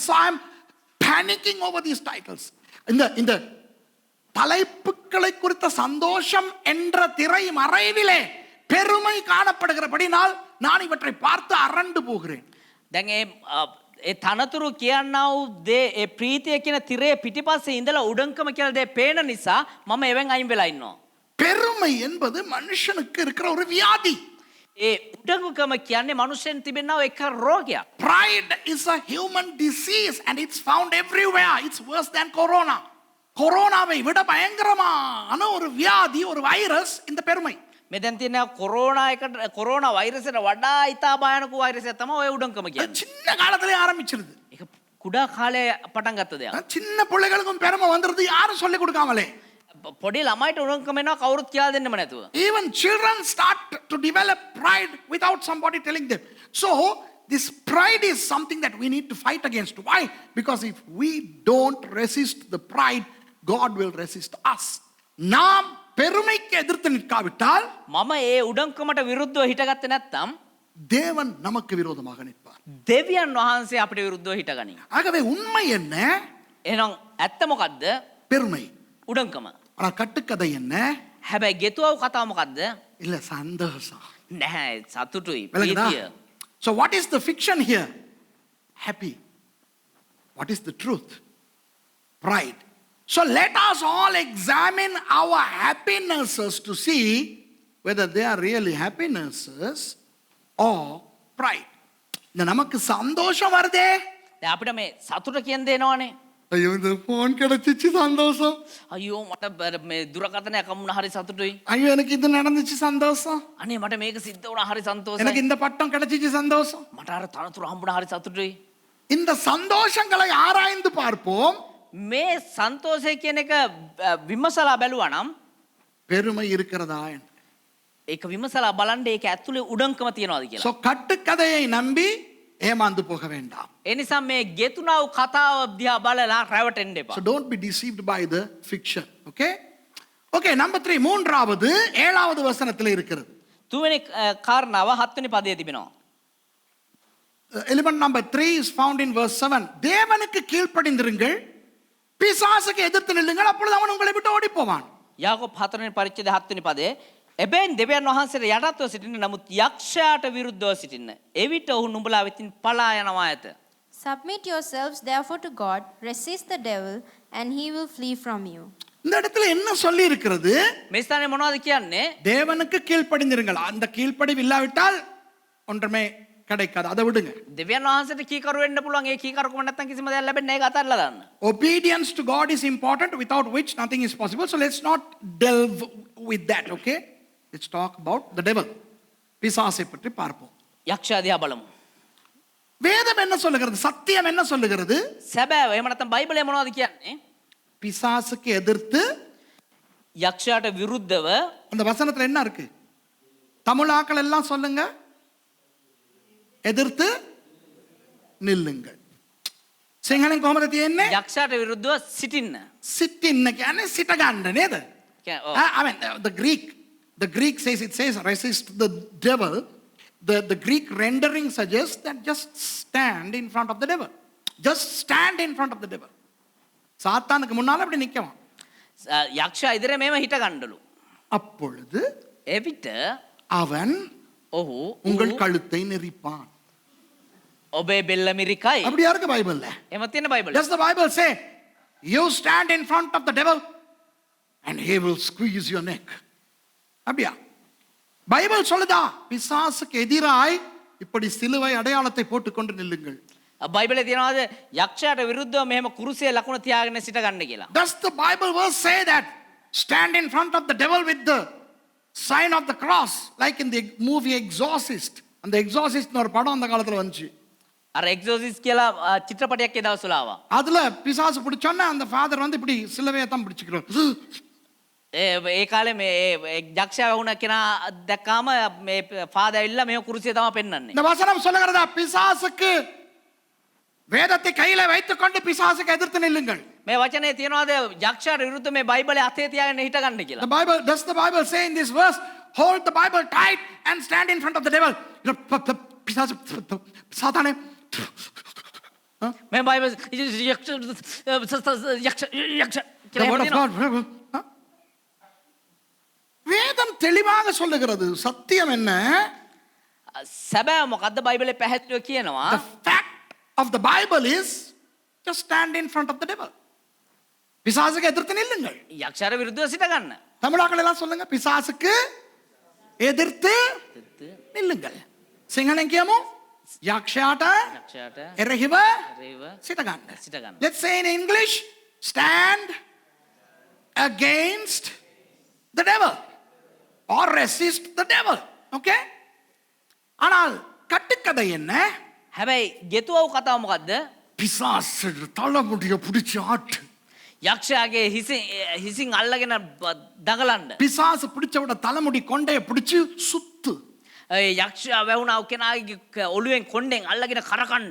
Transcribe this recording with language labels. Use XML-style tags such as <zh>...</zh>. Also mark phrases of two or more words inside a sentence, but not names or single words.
<en>So I am panicking over these titles.</en> <ta>இந்த தலைப்புகளை குறித்த சந்தோஷம் என்ற திரை மறைவிலே பெருமை காணப்படுகிறபடினால் நான் இவற்றை பார்த்து அரண்டு போகிறேன்.</ta> <si>දැන් ඒ තනතුරු කියන්නා වූ දේ ඒ ප්‍රීතිය කියන තිරේ පිටිපස්සේ ඉඳලා උඩංකම කියලා දේ පේන නිසා මම එවෙන් අයින් වෙලා ඉන්නවා.</si> <ta>பெருமை என்பது மனுஷனுக்கு இருக்கிற ஒரு வியாதி.</ta> <si>ඒ උඩඟුකම කියන්නේ මනුෂ්‍යයන් තිබෙනා එක රෝගයක්.</si> <en>Pride is a human disease and it's found everywhere. It's worse than corona.</en> <ta>கொரோனாவை விட பயங்கரமான ஒரு வியாதி, ஒரு வைரஸ் இந்த பெருமை.</ta> <si>මෙතෙන් තියෙන කොරෝනා වෛරසයට වඩා ඉතා භයානක වෛරසයක් තමයි ඔය උඩඟුකම කියන්නේ.</si> <ta>சின்ன காலத்திலே ஆரம்பிச்சிருது.</ta> <si>ඒක කුඩා කාලේ පටන් ගත්ත දෙයක්.</si> <ta>சின்ன பிள்ளைகளுக்கும் பெருமை வந்துருது, யாரும் சொல்லி கொடுக்காமலே.</ta> <si>පොඩි ළමයිට උඩඟුකම එනවා කවුරුත් කියලා දෙන්නෙම නැතුව.</si> <en>Even children start to develop pride without somebody telling them. So this pride is something that we need to fight against. Why? Because if we don't resist the pride, God will resist us.</en> <ta>நாம் பெருமைக்கு எதிர்த்து நிற்காவிட்டால்</ta> <si>මම ඒ උඩඟුකමට විරුද්ධව හිටගත්තේ නැත්නම්</si> <ta>தேவன் நமக்கு விரோதமாக நிற்பார்.</ta> <si>දෙවියන් වහන්සේ අපිට විරුද්ධව හිටගනී.</si> <ta>ஆகவே உண்மை என்ன?</ta> <si>එහෙනම් ඇත්ත මොකද්ද?</si> <ta>பெருமை.</ta> <si>උඩඟකම.</si> <ta>ஆனா கட்டுக்கதை என்ன?</ta> <si>හැබැයි ගෙතුවව කතාව මොකද්ද?</si> <ta>இல்ல சந்தோஷம்.</ta> <si>නැහැ සතුටුයි</si> <ta>விளங்குதா?</ta> <si>ප්‍රීතිය.</si> <en>So what is the fiction here? Happy. What is the truth? Pride. So let us all examine our happinesses to see whether they are really happinesses or pride.</en> <ta>இந்த நமக்கு சந்தோஷம் வருதே.</ta> <si>දැන් අපිට මේ සතුට කියන දේනවනේ.</si> <ta>ஐயோ இந்த போன் கிடைச்சிச்சு சந்தோஷம்.</ta> <si>අයියෝ මට මේ දුරකථනයක් හම්බුණා හරි සතුටුයි.</si> <ta>ஐயோ எனக்கு இது நடந்துச்சு சந்தோஷம்.</ta> <si>අනේ මට මේක සිද්ධ වුණා හරි සන්තෝෂයි.</si> <ta>எனக்கு இந்த பட்டம் கிடைச்சிச்சு சந்தோஷம்.</ta> <si>මට අර තනතුර හම්බුණා හරි සතුටුයි.</si> <ta>இந்த சந்தோஷங்களை ஆராய்ந்து பார்ப்போம்.</ta> <si>මේ සන්තෝෂය කියන එක විමසලා බැලුවා නම්</si> <ta>பெருமை இருக்கிறதா என்று.</ta> <si>ඒක විමසලා බලන්න ඒක ඇතුලේ උඩඟකම තියනවාද කියලා.</si> <ta>So கட்டுக்கதையை நம்பி ஏமாந்து போக வேண்டாம்.</ta> <si>ඒ නිසා මේ ගෙතුණා වූ කතාව දිහා බලලා රැවටෙන්න එපා.</si> <en>So don't be deceived by the fiction. Okay? Okay, number 3,</en> <ta>மூன்றாவது 7வது வசனத்தில் இருக்கிறது.</ta> <si>තුන්වෙනි කාරණාව 7 වෙනි පදයේ තිබෙනවා.</si> <en>Element number 3 is found in verse 7.</en> <ta>தேவனுக்கு கீழ்ப்படிந்திருங்கள், பிசாசுக்கு எதிர்த்து நில்லுங்கள், அப்பொழுது அவன் உங்களை விட்டு ஓடி போவான்.</ta> <si>යාකෝබ් 4 වෙනි පරිච්ඡේදය 7 වෙනි පදයේ එබැවින් දෙවියන් වහන්සේට යටත්ව සිටින්න නමුත් යක්ෂයාට විරුද්ධව සිටින්න. එවිට ඔහු නුඹලා වෙතින් පලා යනවා ඇත.</si> <en>Submit yourselves therefore to God, resist the devil, and he will flee from you.</en> <ta>இந்த இடத்துல என்ன சொல்லி இருக்கிறது?</ta> <si>මේ ස්ථානේ මොනවද කියන්නේ?</si> <ta>தேவனுக்கு கீழ்ப்படிந்திருங்கள். அந்த கீழ்ப்படிவு இல்லாவிட்டால் ஒன்றுமே கிடைக்காது. அதை விடுங்க.</ta> <si>දෙවියන් වහන්සේට කීකරු වෙන්න පුළුවන්. ඒ කීකරුකම නැත්නම් කිසිම දෙයක් ලැබෙන්නේ නැහැ. ඒක අතහැරලා දාන්න.</si> <en>Obedience to God is important, without which nothing is possible. So let's not delve with that, okay? Let's talk about the devil.</en> <ta>பிசாசை பற்றி பார்ப்போம்.</ta> <si>යක්ෂයා දිහා බලමු.</si> <ta>வேதம் என்ன சொல்லுகிறது? சத்தியம் என்ன சொல்லுகிறது?</ta> <si>සැබෑව එහෙම නැත්නම් බයිබලය මොනවද කියන්නේ?</si> <ta>பிசாசுக்கு எதிர்த்து,</ta> <si>යක්ෂයාට විරුද්ධව</si> <ta>அந்த வசனத்துல என்ன இருக்கு? தமிழாக்கள் எல்லாம் சொல்லுங்க. எதிர்த்து நில்லுங்கள்.</ta> <si>සිංහලෙන් කොහොමද තියෙන්නේ? යක්ෂයාට විරුද්ධව සිටින්න. සිටින්න කියන්නේ සිට ගන්න නේද? ඔව්.</si> <en>I mean the Greek says, it says resist the devil. The Greek rendering suggests that just stand in front of the devil. Just stand in front of the devil.</en> <ta>சாத்தானுக்கு முன்னால அப்படி நிக்கணும்.</ta> <si>යක්ෂයා ඉදිරියේ මේව හිට ගන්නලු.</si> <ta>அப்பொழுது</ta> <si>එවිට</si> <ta>அவன்</ta> <si>ඔහු</si> <ta>உங்கள் கழுத்தை நெரிப்பான்.</ta> <si>ඔබේ බෙල්ල මිරිකයි.</si> <ta>அப்படியா இருக்கு பைபிள்ல?</ta> <si>එහෙම තියෙන බයිබලය.</si> <en>Does the Bible say you stand in front of the devil and he will squeeze your neck?</en> <ta>அப்படியா? பைபிள் சொல்லுதா பிசாசுக்கு எதிராய் இப்படி சிலுவை அடையாளத்தை போட்டுக்கொண்டு நில்லுங்கள்.</ta> <si>බයිබලේ තියනවාද යක්ෂයාට විරුද්ධව මෙහෙම කුරුසියේ ලකුණ තියාගෙන සිට ගන්න කියලා.</si> <en>Does the Bible verse say that stand in front of the devil with the sign of the cross like in the movie Exorcist?</en> <ta>அந்த எக்ஸாசிஸ்ட்னு ஒரு படம் அந்த காலத்துல வந்துச்சு.</ta> <si>අර එක්සෝසිස් කියලා චිත්‍රපටයක් ඒ දවස්වල ආවා.</si> <ta>அதுல பிசாசு பிடிச்சோன்னா அந்த ஃபாதர் வந்து இப்படி சிலுவையை தான் பிடிச்சுக்கிறார்.</ta> <si>ඒ කාලේ මේ යක්ෂයා වුණ කෙනා දැක්කාම මේ ෆාදර් ඇවිල්ලා මේ කුරුසිය තමයි පෙන්වන්නේ.</si> <ta>இந்த வசனம் சொல்லுகிறதா பிசாசுக்கு வேதத்தை கையில வைத்துக் கொண்டு பிசாசுக்கு எதிர்த்து நில்லுங்கள்.</ta> <si>මේ වචනේ තියනවාද යක්ෂයාට විරුද්ධව මේ බයිබලේ අතේ තියාගෙන හිට ගන්න කියලා.</si> <en>The Bible, does the Bible say in this verse, hold the Bible tight and stand in front of the devil?</en> <ta>பிசாசு சாத்தானே.</ta> <si>මේ බයිබල් යක්ෂ</si> <en>The word of God.</en> <ta>வேதம் தெளிவாக சொல்லுகிறது. சத்தியம் என்ன?</ta> <si>සැබෑ මොකද්ද බයිබලේ පැහැදිලිව කියනවා.</si> <en>The fact of the Bible is just stand in front of the devil.</en> <ta>பிசாசுக்கு எதிர்த்து நில்லுங்கள்.</ta> <si>යක්ෂයාට විරුද්ධව සිට ගන්න.</si> <ta>தமிழாக்கள் எல்லாம் சொல்லுங்க, பிசாசுக்கு எதிர்த்து நில்லுங்கள்.</ta> <si>සිංහලෙන් කියමු යක්ෂයාට යක්ෂයාට එරෙහිව එරෙහිව සිට ගන්න. සිට ගන්න.</si> <en>Let's say in English, stand against the devil or resist the devil.</en> <ta>Okay? ஆனால் கட்டுக்கதை என்ன?</ta> <si>හැබැයි ගෙතුවව කතාව මොකද්ද?</si> <ta>பிசாசு தலைமுடிய பிடிச்சு ஆட்டு.</ta> <si>යක්ෂයාගේ හිසින් අල්ලගෙන දඟලන්න.</si> <ta>பிசாசு பிடிச்சவோட தலைமுடி கொண்டைய பிடிச்சு சுத்து.</ta> <si>යක්ෂයා වැවුණා කෙනාගේ ඔළුවෙන් කොණ්ඩෙන් අල්ලගෙන කරකණ්ඩ.</si>